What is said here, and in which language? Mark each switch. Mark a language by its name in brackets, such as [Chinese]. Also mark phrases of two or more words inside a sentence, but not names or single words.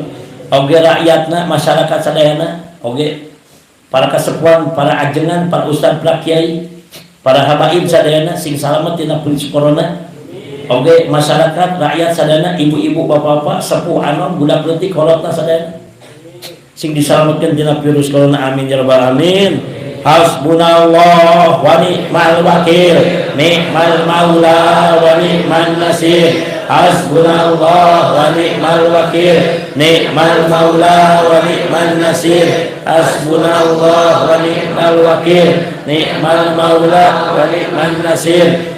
[Sundanese] Oge rakyatna masyarakat sadayana oge para kasepuhan, para ajengan, para ustad, para kiai, para habaib sadayana sing salamet tina virus corona. Oge masyarakat rakyat sadayana ibu-ibu bapak-bapak sepuh anom budak leutik kolotna sadayana sing disalametkeun tina virus corona [Arabic] آمين يا رب العالمين. حسبنا الله ونعم الوكيل نعم المولى ونعم النصير. حسبنا الله ونعم الوكيل نعم المولى ونعم النصير. حسبنا الله ونعم الوكيل نعم المولى ونعم النصير.